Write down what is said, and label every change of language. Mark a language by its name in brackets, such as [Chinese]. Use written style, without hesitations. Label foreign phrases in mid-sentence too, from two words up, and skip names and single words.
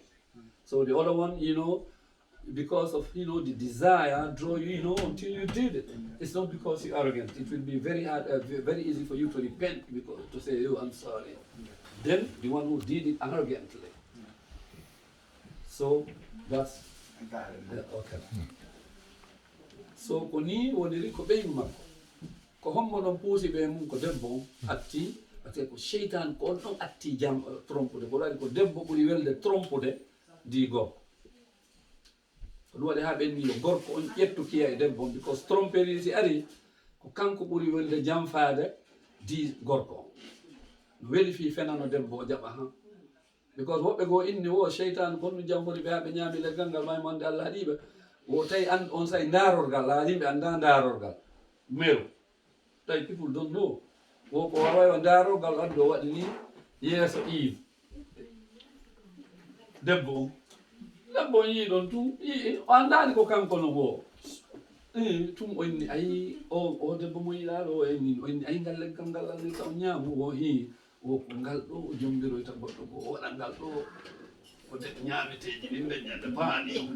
[English] So the other one, you know, because of, you know, the desire draw you, you know, until you did it. It's not because you're arrogant. It will be very hard, very easy for you to repent because to say, oh, I'm sorry. Then the one who did it arrogantly. So that's okay. [Fula] So ko ni woniri ko ɓeygu makko ko hommo ɗon puusi ɓe mum ko debbo atti [French] parce que [Fula] ko cheytan ko on ɗon atti jam trompude ko waɗi ko debbo ɓuri welde trompude di gorko ko ɗum waɗi ha ɓenni yo gorko on ƴettu kiya e debbo on because tromperie si ari ko kanko ɓuri welde jamfade di gorko on no weli fi fenano debbo o jaɓa han because woɓɓe goo inni wo cheytan gonɗum jamfori ɓe ha ɓe ñaami leggal ngal may monde allah haɗiɓe o tawi on say darorgal la yimɓe anda darorgal meru tawi [English] people don't know [Fula] wo ko wawa o darorgal addu o waɗi ni yeeso Yves debbo on yii ɗon tum yii o andani ko kanko no wo tum o inni ayi o debbo mo yiɗaɗo o inni ayi ngal leggal ngal alni taw ñaamu o hi o ko ngal ɗo o jombiroyta goɗɗo ko o waɗa ngal ɗo o de ñaameteji ɗi deƴƴata paaɗi